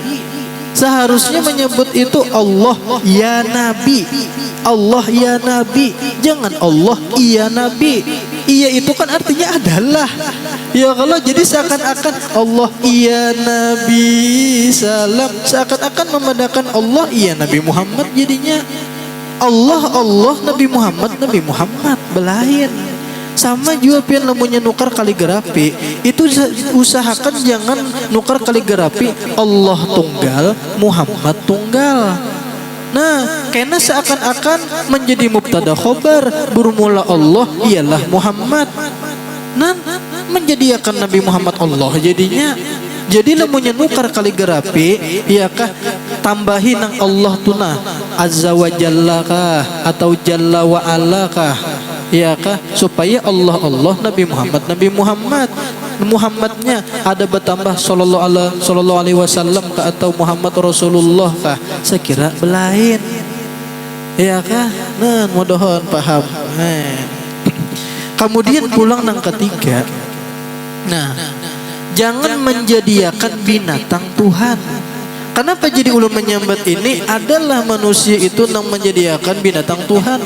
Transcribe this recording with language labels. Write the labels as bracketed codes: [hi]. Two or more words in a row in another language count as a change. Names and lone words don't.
[id] Seharusnya menyebut itu Allah ya Nabi, Allah ya Nabi, jangan Allah iya Nabi. Iya itu kan artinya adalah. Ya kalau jadi seakan-akan Allah iya Nabi salam, seakan-akan memandangkan Allah iya Nabi Muhammad, jadinya Allah Allah Nabi Muhammad belain. [bjn] Sama juga pian lamunnya nukar kaligrafi, itu usahakan jangan nukar kaligrafi Allah tunggal Muhammad tunggal. [id] Nah, karena seakan-akan menjadi [ar] mubtada khobar, [id] bermula Allah ialah Muhammad. Nah, menjadikan Nabi Muhammad Allah jadinya. [bjn] Jadi lamunnya nukar kaligrafi, iakah tambahin nang Allah tunah [ar] azza wa jalla [bjn] kah atau [ar] jalla wa ala [bjn] kah, iakah supaya Allah Allah Nabi Muhammad Muhammadnya ada bertambah [ar] sallallahu alaihi wasallam [bjn] kah atau Muhammad Rasulullah kah, sekira belain. Iakah? Nah, mudah-mudahan paham. Kemudian pulang nang ketiga. [id] Nah, jangan menjadikan binatang Tuhan. [bjn] Kenapa jadi ulun menyambat ini adalah manusia itu nang menjadikan binatang Tuhan.